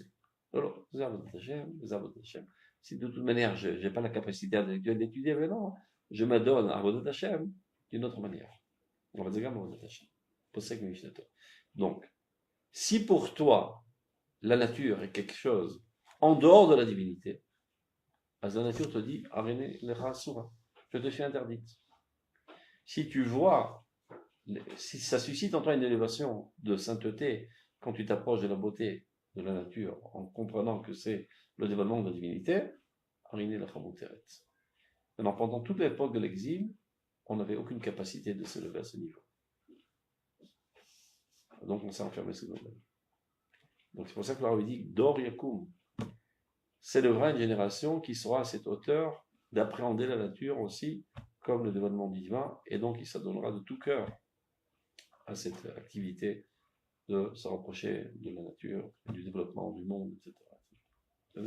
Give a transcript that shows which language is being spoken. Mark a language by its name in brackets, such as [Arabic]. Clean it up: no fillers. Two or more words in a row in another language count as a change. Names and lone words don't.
[French] Alors, si de toute manière je n'ai pas la capacité intellectuelle d'étudier, mais non, je m'adonne à [Hebrew] עבודת השם [French] d'une autre manière. On va dire [Hebrew] עבודת השם. [French] Donc, si pour toi la nature est quelque chose en dehors de la divinité, la nature te dit, [Hebrew] הריני לך אסורה, [French] je te suis interdite. Si tu vois, si ça suscite en toi une élévation de sainteté, quand tu t'approches de la beauté de la nature, en comprenant que c'est le dévoilement de la divinité, [Hebrew] הריני לך מותרת. [French] Maintenant, pendant toute l'époque de l'exil, on n'avait aucune capacité de s'élever à ce niveau. Donc on s'est enfermé sous nous-mêmes. Donc c'est pour ça que l'Arabe dit [Hebrew] דור יקום. [French] S'élèvera une génération qui sera à cette hauteur d'appréhender la nature aussi comme le dévoilement divin, et donc il s'adonnera de tout cœur à cette activité de se rapprocher de la nature, du développement du monde, etc.